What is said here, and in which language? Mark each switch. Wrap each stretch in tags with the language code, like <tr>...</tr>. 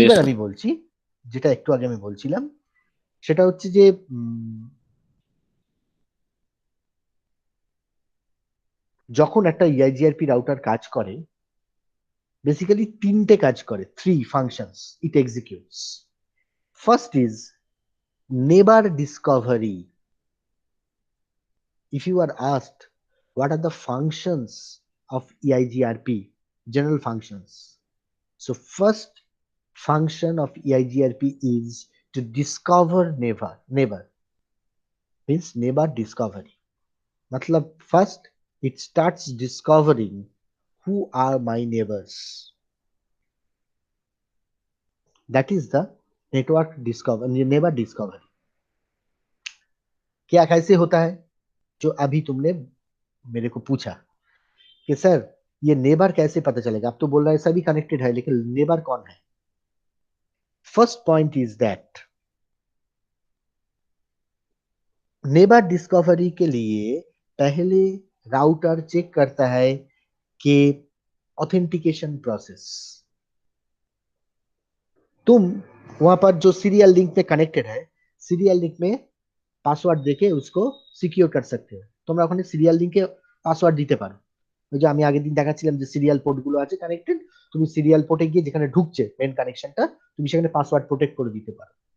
<bn>এইবার আমি বলছি, যেটা একটু আগে আমি বলছিলাম, সেটা হচ্ছে যে যখন একটা ইআইজিআরপি রাউটার কাজ করে, বেসিক্যালি তিনটে কাজ করে,</bn> <en>3 functions it executes. First is neighbor discovery. If you are asked what are the functions of EIGRP, general functions, so first function of EIGRP is to discover neighbor means neighbor discovery, matlab first it starts discovering who are my neighbors, that is the network discovery, neighbor discovery।</en> <hi>क्या कैसे होता है, जो अभी तुमने मेरे को पूछा कि सर ये नेबर कैसे पता चलेगा, अब तो बोल रहा है सभी कनेक्टेड है, लेकिन नेबर कौन है। First point is that neighbour discovery के लिए पहले राउटर चेक करता है कि ऑथेंटिकेशन प्रोसेस, तुम वहां पर जो सीरियल लिंक में कनेक्टेड है, सीरियल लिंक में</hi> <bn>পাসওয়ার্ড দেখে</bn> <hi>उसको সিকিউর कर सकते हो,</hi> <bn>তোমরা ওখানে সিরিয়াল লিংকে পাসওয়ার্ড দিতে পারো। ওই যে আমি আগের দিন দেখাচ্ছিলাম যে সিরিয়াল পোর্ট গুলো আছে কানেক্টেড, তুমি সিরিয়াল পোর্টে গিয়ে যেখানে ঢুকছে মেন কানেকশনটা, তুমি সেখানে পাসওয়ার্ড প্রোটেক্ট করে দিতে পারো।</bn>